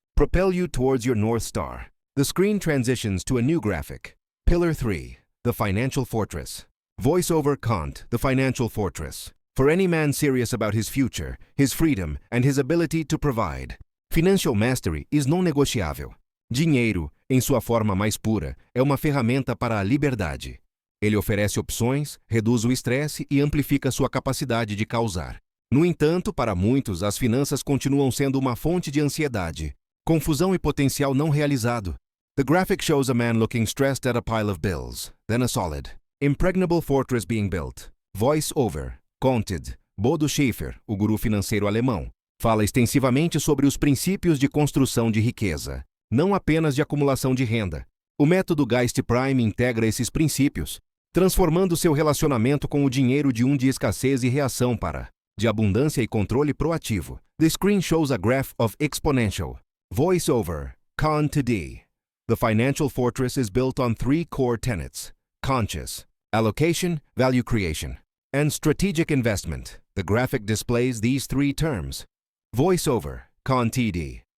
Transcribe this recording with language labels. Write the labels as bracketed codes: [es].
[en] Propel you towards your North Star. The screen transitions to a new graphic. Pillar 3, the financial fortress. Voiceover, cont, the financial fortress. For any man serious about his future, his freedom, and his ability to provide. Financial mastery is non-negociável. [pt] Dinheiro, em sua forma mais pura, é uma ferramenta para a liberdade. Ele oferece opções, reduz o estresse e amplifica sua capacidade de causar. No entanto, para muitos, as finanças continuam sendo uma fonte de ansiedade, confusão e potencial não realizado. [en] The graphic shows a man looking stressed at a pile of bills, then a solid, impregnable fortress being built. Voice-over, conted. [pt] Bodo Schäfer, o guru financeiro alemão, fala extensivamente sobre os princípios de construção de riqueza, não apenas de acumulação de renda. O método Geist Prime integra esses princípios, transformando seu relacionamento com o dinheiro de de escassez e reação para de abundância e controle proativo. [en] The screen shows a graph of exponential. Voiceover, Con to D. The financial fortress is built on three core tenets: conscious, allocation, value creation, and strategic investment. The graphic displays these three terms. Voiceover, Con TD.